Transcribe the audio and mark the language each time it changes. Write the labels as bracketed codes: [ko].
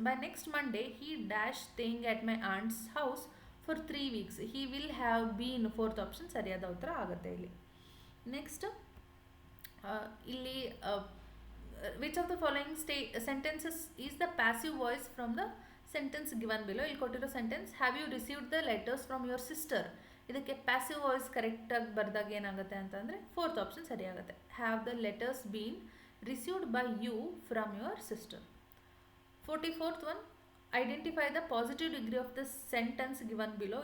[en] By next Monday he dash staying at my aunt's house for 3 weeks. He will have been, [kn] fourth option ಸರಿಯಾದ ಉತ್ತರ ಆಗುತ್ತೆ ಇಲ್ಲಿ. [en] Next ಇಲ್ಲಿ which of the following sentences is the passive voice from the sentence given below. [kn] ಇಲ್ಲಿ ಕೊಟ್ಟಿರೋ [en] Sentence, have you received the letters from your sister. [kn] ಇದಕ್ಕೆ passive voice ಕರೆಕ್ಟಾಗಿ ಬರೆದಾಗ ಏನಾಗುತ್ತೆ ಅಂತಂದರೆ fourth option ಸರಿಯಾಗುತ್ತೆ. [en] Have the letters been received by you from your sister. 44th one, identify the positive degree of the sentence given below.